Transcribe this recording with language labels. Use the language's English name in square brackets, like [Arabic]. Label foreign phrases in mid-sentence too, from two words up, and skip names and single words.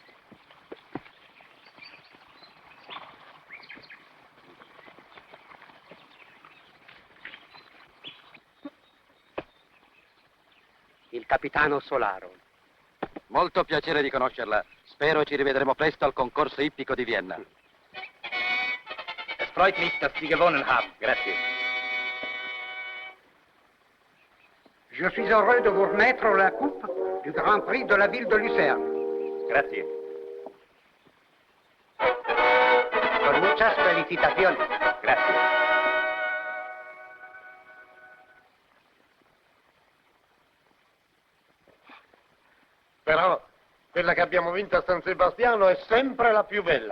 [Italian] Il capitano Solaro. Molto piacere di conoscerla. Spero ci rivedremo presto al concorso ippico di Vienna. [German] Es freut mich, dass Sie gewonnen haben. [Italian] Grazie. [French] Je suis heureux de vous remettre la coupe du Grand Prix de la ville de Lucerne. [Italian] Grazie. [Spanish] Con muchas felicitaciones. [Italian] Grazie. Però quella che abbiamo vinto a San Sebastiano è sempre la più bella.